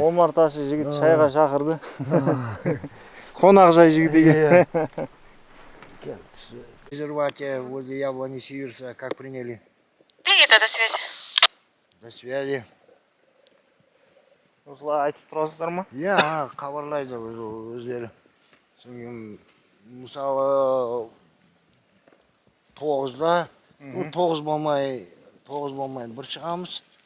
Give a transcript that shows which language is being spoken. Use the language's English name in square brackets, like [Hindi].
[Kazakh] Омар Ташы жігіт шайға шақырды. Қонақ жай жігітіге. [Russian] Резерватия возле яблони Сиверса как приняли? Принято, до связи. До связи. [Kazakh] Осылай айтып тұрасыздар ма? Иә, хабарлайды өздері. Мысалы 9-да, 9 болмай бір шығамыз.